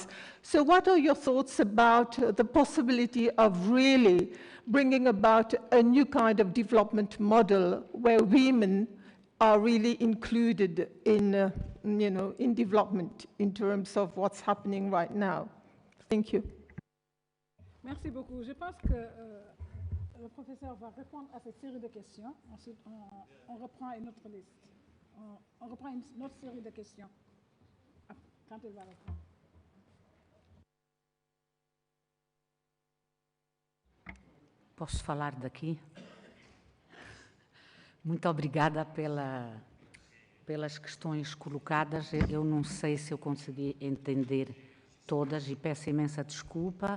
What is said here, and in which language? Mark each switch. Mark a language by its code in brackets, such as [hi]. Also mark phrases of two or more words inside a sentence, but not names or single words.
[en] So what are your thoughts about the possibility of really bringing about a new kind of development model where women are really included in, in development in terms of what's happening right now? Thank you. [fr] Merci beaucoup. Je pense que le professeur va répondre à cette série de questions. Ensuite, on reprend une autre liste. On reprend une autre série de questions quand elle va répondre. [pt] Posso falar daqui? Muito obrigada pelas questões colocadas. Eu não sei se eu consegui entender todas e peço imensa desculpa.